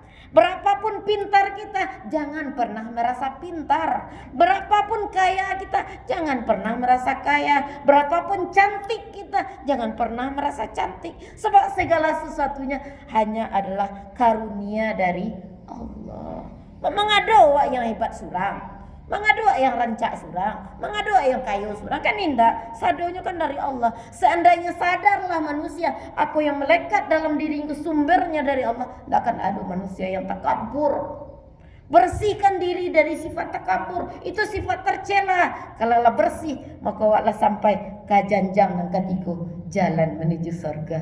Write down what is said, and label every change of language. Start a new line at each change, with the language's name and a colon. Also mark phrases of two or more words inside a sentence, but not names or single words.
Indonesian: Berapapun pintar kita, jangan pernah merasa pintar. Berapapun kaya kita, jangan pernah merasa kaya. Berapapun cantik kita, jangan pernah merasa cantik. Sebab segala sesuatunya hanya adalah karunia dari Allah.
Minangkabau: Memang ada awak yang hebat surang, mengadu yang rancak surang, mengadu yang kayu surang, kan indah. Sadonya kan dari Allah.
Indonesian: Seandainya sadarlah manusia apa yang melekat dalam dirinya sumbernya dari Allah, tidak akan ada manusia yang takabur. Bersihkan diri dari sifat takabur, itu sifat tercela. Kalau lah bersih, maka awaklah sampai ke janjang yang ketiga, jalan menuju surga.